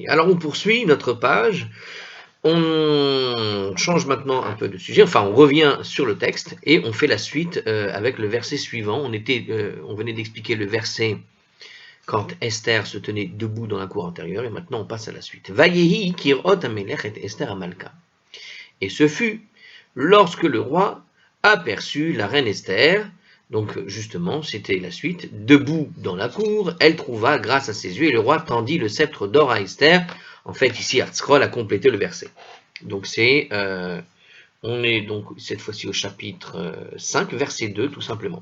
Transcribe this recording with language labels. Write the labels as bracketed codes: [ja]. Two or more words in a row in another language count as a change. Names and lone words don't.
[fr] Alors on poursuit notre page, on change maintenant un peu de sujet, enfin on revient sur le texte et on fait la suite avec le verset suivant. On venait d'expliquer le verset quand Esther se tenait debout dans la cour antérieure et maintenant on passe à la suite. [he] ויהי כראות המלך את אסתר המלכה. [fr] Et ce fut lorsque le roi aperçut la reine Esther. Donc justement, c'était la suite. Debout dans la cour, elle trouva grâce à ses yeux et le roi tendit le sceptre d'or à Esther. En fait, ici, Artscroll a complété le verset. Donc on est donc cette fois-ci au chapitre 5, verset 2, tout simplement.